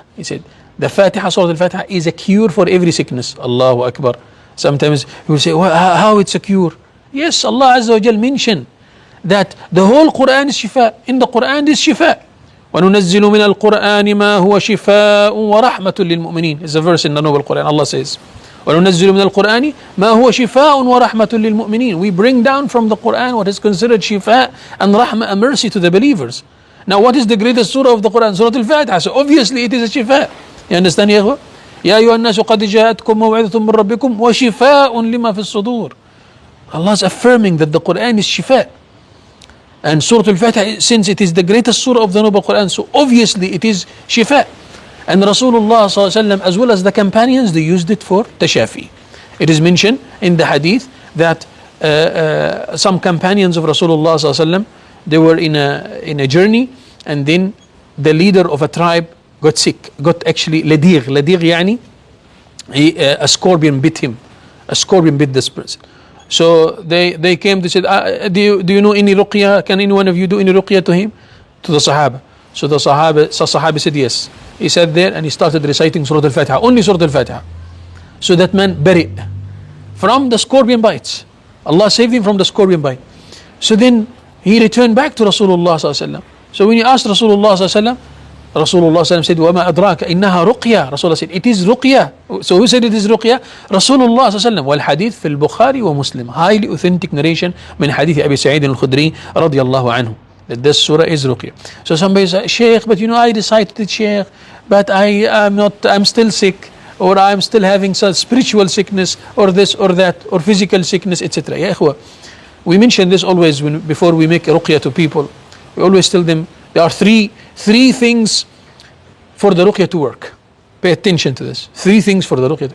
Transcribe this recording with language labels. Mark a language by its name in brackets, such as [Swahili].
[English] He said, the Fatiha, Surah Al-Fatiha is a cure for every sickness. Allahu Akbar. Sometimes you will say, well, how it's a cure? Yes, Allah Azza wa Jal mentioned that the whole Quran is shifa. In the Quran is shifa. [Arabic] وَنُنَزِّلُ مِنَ الْقُرْآنِ مَا هُوَ شِفَاءٌ وَرَحْمَةٌ لِلْمُؤْمِنِينَ. [English] It's a verse in the Noble Quran. Allah says, [Arabic] وَنُنَزِّلُ مِنَ الْقُرْآنِ مَا هُوَ شِفَاءٌ وَرَحْمَةٌ لِلْمُؤْمِنِينَ. [English] We bring down from the Quran what is considered shifa and rahmah, a mercy to the believers. Now what is the greatest surah of the Quran? Surah Al-Fatiha. So obviously it is a shifa. You understand, ya ikhwa? [Arabic] يا أيها الناس قد جاءتكم موعظة من ربكم وشفاء لما في الصدور. [English] Allah is affirming that the Quran is shifa. And Surah Al-Fatiha, since it is the greatest surah of the Noble Quran, so obviously it is shifa. And Rasulullah sallallahu alaihi wasallam, as well as the companions, they used it for tashafi. It is mentioned in the hadith that some companions of Rasulullah sallallahu alaihi wasallam, they were in a journey, and then the leader of a tribe got sick, got actually ladir yani, a scorpion bit him. A scorpion bit this person. So they came, they said, do you know any ruqya? Can any one of you do any ruqya to him? To the Sahaba. So the Sahaba said yes. He sat there and he started reciting Surah Al-Fatiha, only Surah Al-Fatiha. So that man bari from the scorpion bites. Allah saved him from the scorpion bite. So then he returned back to Rasulullah sallallahu alaihi wasallam. So when he asked Rasulullah sallallahu alaihi wasallam, Rasulullah said, [Arabic] وَمَا أَدْرَاكَ إِنَّهَا رُقْيَةٌ. [English] Rasulullah said, it is ruqya. So who said it is ruqya? [Arabic] Rasulullah sallallahu والحديث في البخاري ومسلم. [English] Highly authentic narration [Arabic] من حديث أبي سعيد الخدري رضي الله عنه. [English] That this surah is ruqya. So somebody says, Shaykh, but you know I recited it, Shaykh, but I'm still sick, or I'm still having some spiritual sickness, or this or that, or physical sickness, etc. Ya ikhwa, we mention this always before we make ruqya to people. We always tell them there are three things for the ruqya to work. Pay attention to this. 3 things for the ruqya.